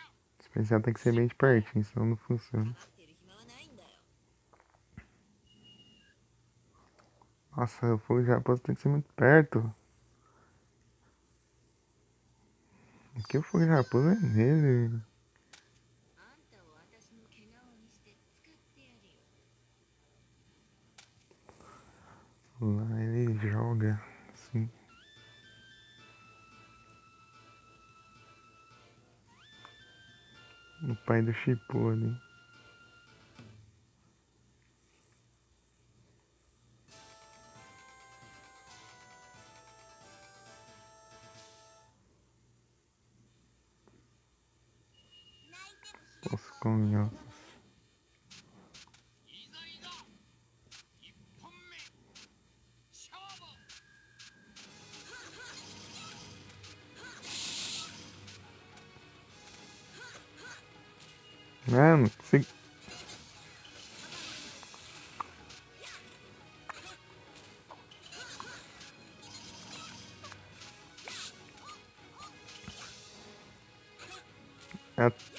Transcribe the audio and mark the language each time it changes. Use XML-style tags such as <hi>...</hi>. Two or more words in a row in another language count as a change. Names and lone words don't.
<pt>Especial tem que ser bem de pertinho, senão não funciona. Nossa, o fogo de raposa tem que ser muito perto. Aqui o fogo de raposa é nele.</pt> <ja>あんたを私の毛皮にして使ってやるよ</ja> <pt>Lá ele joga. Assim. O pai do Shippuden. Os conhos.</pt> <ja>いざいざ1本目勝負</ja> <pt>Mano, se... É...</pt>